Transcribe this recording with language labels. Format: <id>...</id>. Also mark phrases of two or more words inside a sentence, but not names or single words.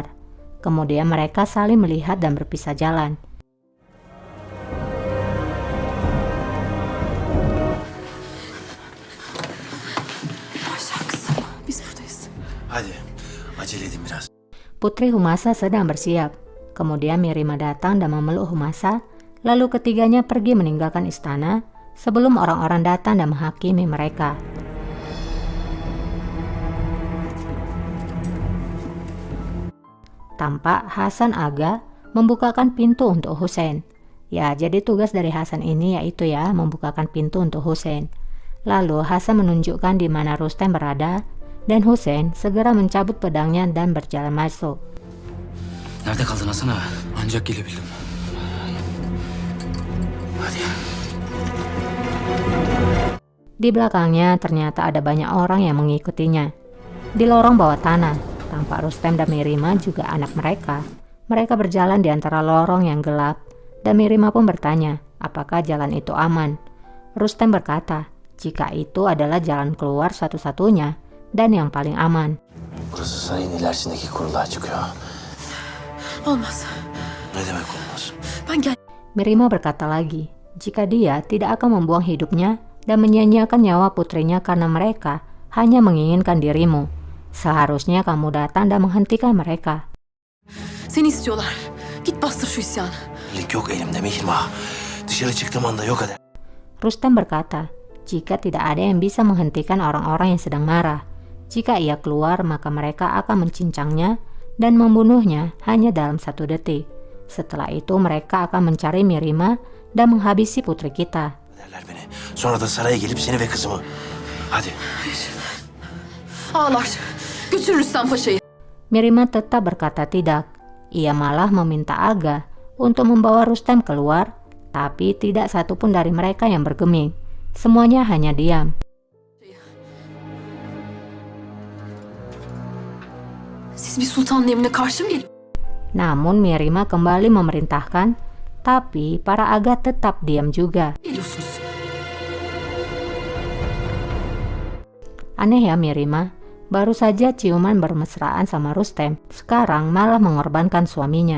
<id>Kemudian mereka saling melihat dan berpisah jalan.</id> <tr>Paşa kızım, biz buradayız. Hadi acele edin biraz.</tr> <id>Putri Humasa sedang bersiap. Kemudian Mirima datang dan memeluk Humasa, lalu ketiganya pergi meninggalkan istana sebelum orang-orang datang dan menghakimi mereka. Tampak Hasan Aga membukakan pintu untuk Hussein. Ya, jadi tugas dari Hasan ini yaitu membukakan pintu untuk Hussein. Lalu Hasan menunjukkan di mana Rustem berada dan Hussein segera mencabut pedangnya dan berjalan masuk.</id> <tr>Nerede kaldın Hasan ağa? Ancak gelebildim. Hadi.</tr> <id>Di belakangnya ternyata ada banyak orang yang mengikutinya. Di lorong bawah tanah, tampak Rustem dan Mirima juga anak mereka. Mereka berjalan di antara lorong yang gelap, dan Mirima pun bertanya, apakah jalan itu aman? Rustem berkata, jika itu adalah jalan keluar satu-satunya dan yang paling aman.</id> <tr>Burası sarayın ilerisindeki kuruluğa çıkıyor. Olmaz. Ne demek olmaz? Ben gel.</tr> <id>Mirima berkata lagi, jika dia tidak akan membuang hidupnya dan menyia-nyiakan nyawa putrinya karena mereka hanya menginginkan dirimu. Seharusnya kamu datang dan menghentikan mereka.</id> <tr>Seni istiyorlar. Git bastır şu isyanı. Lig yok elimde Mihrimah. Dışarı çıktığım anda yok eder.</tr> <id>Rustem berkata, jika tidak ada yang bisa menghentikan orang-orang yang sedang marah, jika ia keluar maka mereka akan mencincangnya dan membunuhnya hanya dalam 1 detik. Setelah itu mereka akan mencari Mirima dan menghabisi putri kita.</id> <tr>Derler beni. Sonra da saraya gelip seni ve kızımı. Hadi. Ağlar. Götür Rüstem Paşa'yı.</tr> <id>Mirima tetap berkata tidak. Ia malah meminta Aga untuk membawa Rustem keluar, tapi tidak satupun dari mereka yang bergeming. Semuanya hanya diam.</id> <tr>Siz bir sultanın emrine karşı mı geliyorsunuz?</tr> <id>Namun Mirima kembali memerintahkan, tapi para aga tetap diam juga. Aneh ya Mirima, baru saja ciuman bermesraan sama Rustem, sekarang malah mengorbankan suaminya.</id>